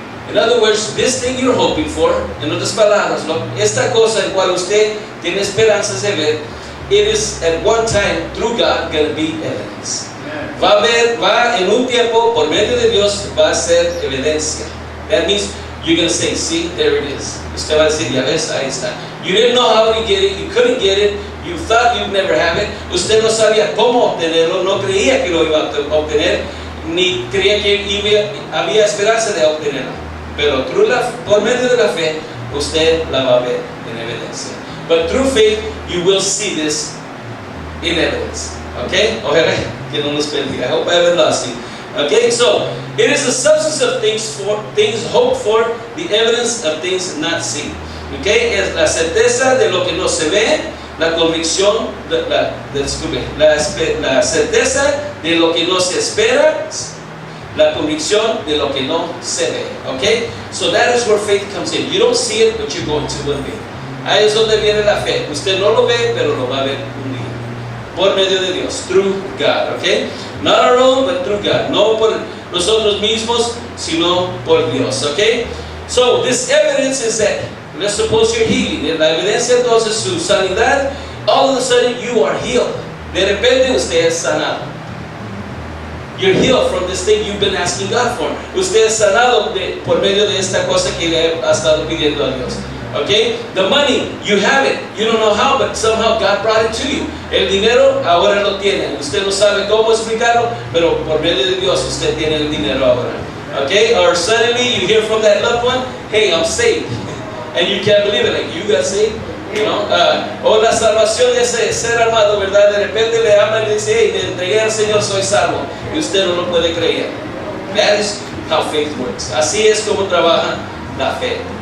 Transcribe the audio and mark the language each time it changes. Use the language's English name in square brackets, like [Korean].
[English] In other words, this thing you're hoping for, [Spanish] en otras palabras, esta cosa en cual usted tiene esperanzas de ver, [English] it is at one time through God going to be evidence. [Spanish] Va en un tiempo por medio de Dios va a ser evidencia. [English] That means you're going to say, see, there it is. [Spanish] Usted va a decir, ya ves, ahí está. [English] You didn't know how to get it, you couldn't get it, you thought you'd never have it. [Spanish] Usted no sabía cómo obtenerlo, no creía que lo iba a obtener, ni creía que había esperanza de obtenerlo. Pero por medio de la fe, usted la va a ver en evidencia. [English] But through faith, you will see this in evidence. Okay? [Spanish] Ojalá que no nos perdí. [English] I hope I haven't lost you. Okay? So, it is the substance of things hoped for, the evidence of things not seen. Okay? [Spanish] Es la certeza de lo que no se ve, la convicción, la certeza de lo que no se espera, la convicción de lo que no se ve. [English] Okay? So that is where faith comes in. You don't see it, but you're going to one day. [Spanish] Ahí es donde viene la fe. Usted no lo ve, pero lo va a ver un día. Por medio de Dios, [English] through God. Okay? Not our own, but through God. [Spanish] No por nosotros mismos, sino por Dios. [English] Okay? So this evidence is that, let's suppose you're healing. [Spanish] La evidencia entonces su sanidad, [English] all of a sudden you are healed. [Spanish] De repente usted es sanado. [English] You're healed from this thing you've been asking God for. [Spanish] Usted es sanado por medio de esta cosa que le ha estado pidiendo a Dios. [English] Okay? The money, you have it. You don't know how, but somehow God brought it to you. [Spanish] El dinero ahora lo tiene. Usted no sabe cómo explicarlo, pero por medio de Dios usted tiene el dinero ahora. [English] Okay? Or suddenly you hear from that loved one, hey, I'm saved. And you can't believe it. Like, you got saved? You know? [Spanish] O la salvación de ese ser amado, ¿verdad? De repente le habla y le dice, hey, le entregué al Señor, soy salvo. Y usted no lo puede creer. [English] That is how faith works. [Spanish] Así es como trabaja la fe.